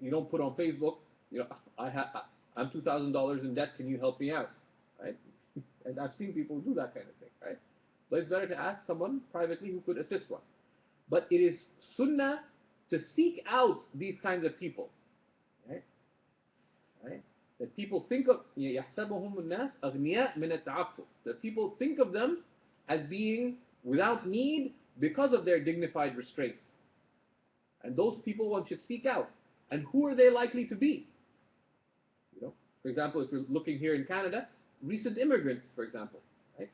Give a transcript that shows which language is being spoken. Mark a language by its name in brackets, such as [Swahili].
[English] You don't put on Facebook, I'm $2,000 in debt, can you help me out? Right? And I've seen people do that kind of thing, right? But it's better to ask someone privately who could assist one. But it is sunnah to seek out these kinds of people, right? Right? [Arabic] That people think of يَحْسَبُهُمُ النَّاسِ أَغْنِيَاء مِنَ التَّعَفُّفِ. [English] That people think of them as being without need because of their dignified restraint. And those people one should seek out. And who are they likely to be? For example, if you're looking here in Canada, recent immigrants, for example, right?